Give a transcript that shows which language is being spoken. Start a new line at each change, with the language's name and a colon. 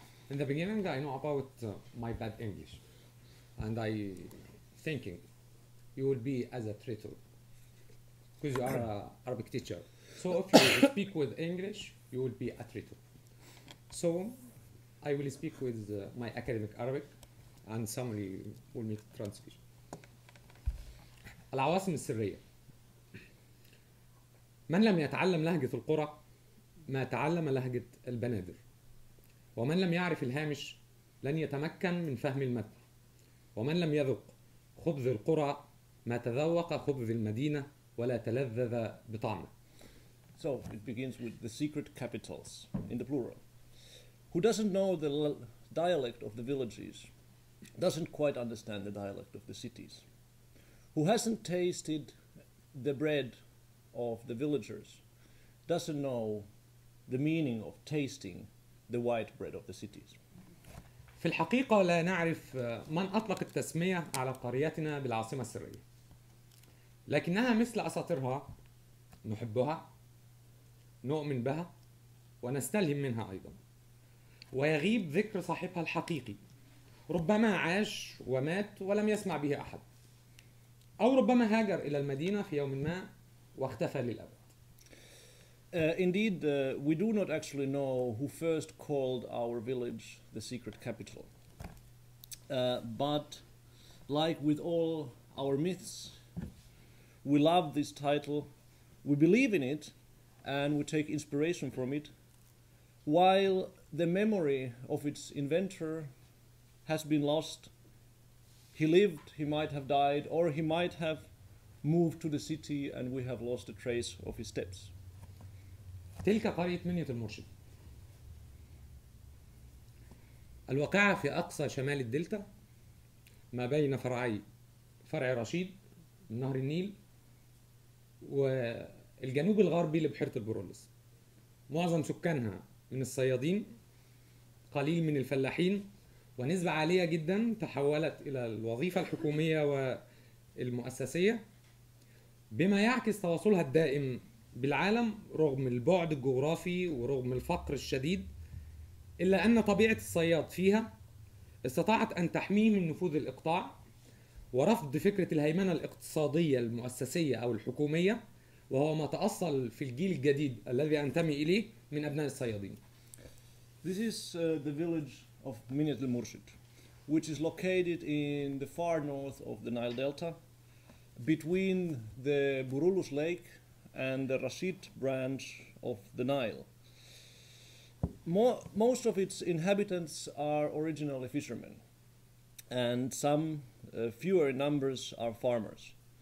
English: In the beginning, I know about my bad English, and I thinking you will be as a traitor because you are an Arabic teacher. So if you speak with English, you will be a traitor. So I will speak with my academic Arabic, and Samuli will make translation.
Arabic: العواصم السرية. من لم يتعلم لهجة القرى ما تعلم لهجة البنادر، ومن لم يعرف الهامش لن يتمكن من فهم المتن، ومن لم يذق خبز القرى ما تذوق خبز المدينة ولا تلذذ بطعمه.
English: So it begins with the secret capitals in the plural. Who doesn't know the dialect of the villages doesn't quite understand the dialect of the cities. Who hasn't tasted the bread of the villagers doesn't know the meaning of tasting the white bread of the cities.
Arabic: في الحقيقة لا نعرف من أطلق التسمية على قريتنا بالعاصمة السرية، لكنها مثل أساطيرها نحبها، نؤمن بها، ونستلهم منها أيضا، ويغيب ذكر صاحبها الحقيقي، ربما عاش ومات ولم يسمع به أحد، أو ربما هاجر إلى المدينة في يوم ما واختفى للأبد.
English: Indeed, we do not actually know who first called our village the secret capital. But like with all our myths, we love this title, we believe in it, and we take inspiration from it, while the memory of its inventor has been lost. He lived, he might have died, or he might have moved to the city and we have lost a trace of his steps.
Arabic: تلك قرية منية المرشد، الواقعة في أقصى شمال الدلتا ما بين فرع رشيد من نهر النيل والجنوب الغربي لبحيرة البروليس. معظم سكانها من الصيادين، قليل من الفلاحين، ونسبة عالية جدا تحولت إلى الوظيفة الحكومية والمؤسسية، بما يعكس تواصلها الدائم بالعالم رغم البعد الجغرافي ورغم الفقر الشديد، إلا أن طبيعة الصياد فيها استطاعت أن تحميه من نفوذ الإقطاع ورفض فكرة الهيمنة الاقتصادية المؤسسية أو الحكومية، وهو ما تأصل في الجيل الجديد الذي أنتمي إليه من أبناء الصيادين.
English: This is the village of Minat al-Murshid, which is located in the far north of the Nile Delta, between the Burulus Lake and the Rashid branch of the Nile. Most of its inhabitants are originally fishermen, and some fewer numbers are farmers.